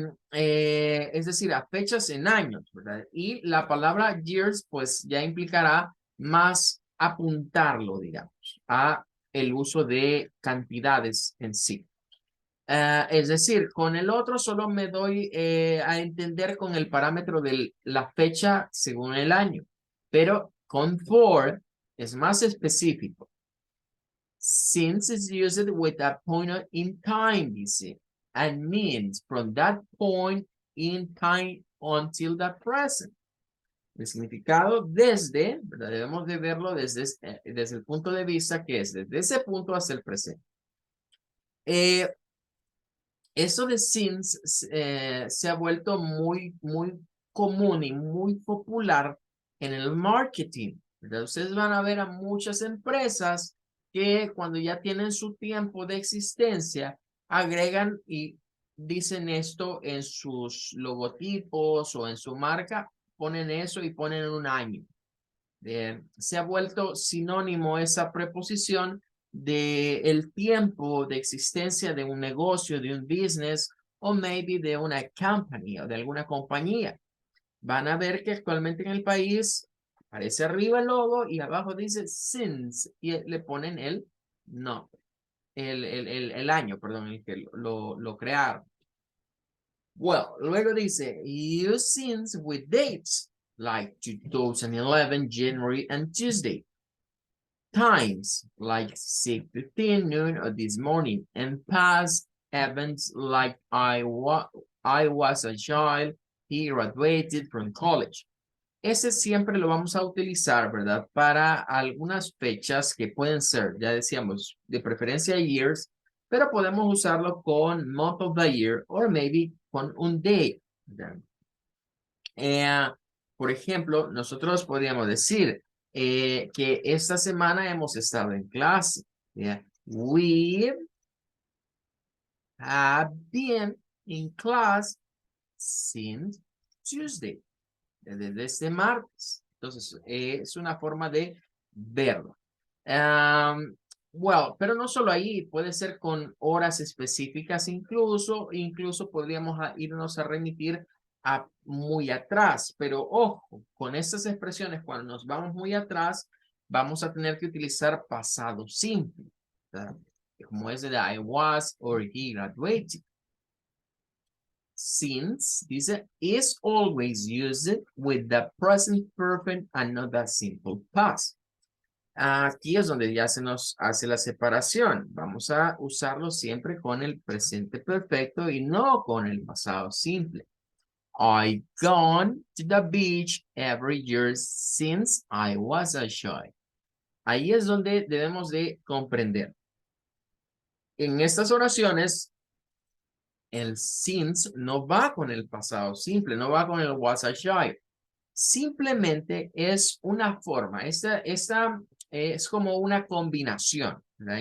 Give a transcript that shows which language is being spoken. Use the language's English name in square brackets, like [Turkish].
[Spanish] Es decir, a fechas en años, ¿verdad? Y la palabra years, pues ya implicará más apuntarlo, digamos, a el uso de cantidades en sí. Es decir, con el otro solo me doy a entender con el parámetro de la fecha según el año, pero con for es más específico. [English] Since is used with a point in time, [Spanish] dice, [English] and means from that point in time until the present. [Spanish] El significado desde, ¿verdad? Debemos de verlo desde el punto de vista que es desde ese punto hasta el presente. Eso de since se ha vuelto muy común y muy popular en el marketing, ¿verdad? Ustedes van a ver a muchas empresas que cuando ya tienen su tiempo de existencia, agregan y dicen esto en sus logotipos o en su marca, ponen eso y ponen un año. Se ha vuelto sinónimo esa preposición de el tiempo de existencia de un negocio, de un business o maybe de una company o de alguna compañía. Van a ver que actualmente en el país aparece arriba el logo y abajo dice since y le ponen el nombre, el año, perdón, el que lo crearon. [English] Well, [Spanish] luego dice [English] use since with dates like 2011 January and Tuesday. Times like 6:15 noon or this morning, and past events like I was a child, he graduated from college. [Spanish] Ese siempre lo vamos a utilizar, ¿verdad? Para algunas fechas que pueden ser, ya decíamos, de preferencia years, pero podemos usarlo con [English] month of the year or maybe [Spanish] con un day. Por ejemplo, nosotros podríamos decir que esta semana hemos estado en clase. [English] Yeah. We have been in class since Tuesday, [Spanish] desde este martes. Entonces, es una forma de verlo. Well, pero no solo ahí, puede ser con horas específicas incluso podríamos irnos a remitir a muy atrás, pero ojo, con estas expresiones cuando nos vamos muy atrás, vamos a tener que utilizar pasado simple, ¿verdad? Como es de [English] I was or he graduated. Since, dice, is always used with the present perfect and not the simple past. [Spanish] Aquí es donde ya se nos hace la separación. Vamos a usarlo siempre con el presente perfecto y no con el pasado simple. [English] I've gone to the beach every year since I was a child. [Spanish] Ahí es donde debemos de comprender. En estas oraciones, el since no va con el pasado simple, no va con el [English] was a child. [Spanish] Simplemente es una forma, esta es como una combinación, ¿verdad?